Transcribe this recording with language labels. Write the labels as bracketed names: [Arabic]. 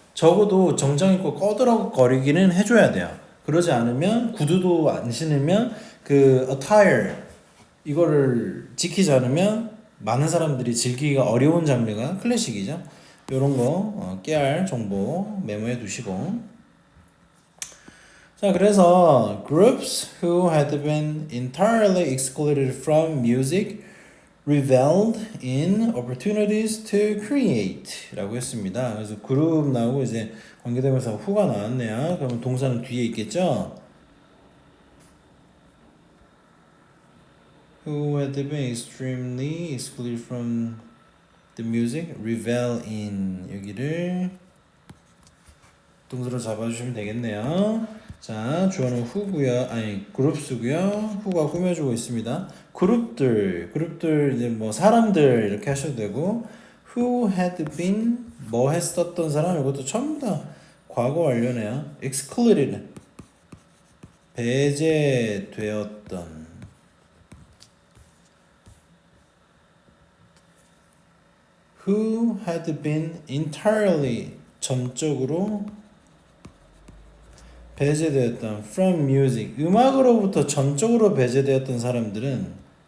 [Korean] 적어도 정장 입고 꺼드럭거리기는 해줘야 돼요. 그러지 않으면 구두도 안 신으면 그 attire 이거를 지키지 않으면 많은 사람들이 즐기기가 어려운 장르가 클래식이죠. 이런 거 깨알 정보 메모해 두시고. [English] 자, 그래서 groups who had been entirely excluded from music reveled in opportunities to create [Korean] 라고 했습니다. 그래서 그룹 나오고 이제 관계대명사 who가 나왔네요. 그러면 동사는 뒤에 있겠죠? [English] Who had been extremely excluded from the music revel in [Korean] 여기를 동사로 잡아주시면 되겠네요. 자, 주어는 who고요. groups고요. who가 꾸며주고 있습니다. 그룹들 이제 뭐 사람들 이렇게 하셔도 되고 [English] who had been [Korean] 뭐 했었던 사람 이것도 전부 다 과거 완료네요. excluded 배제되었던 [English] who had been entirely [Korean] 전적으로 배제되었던 [English] from music [Korean] 음악으로부터 전적으로 배제되었던 사람들은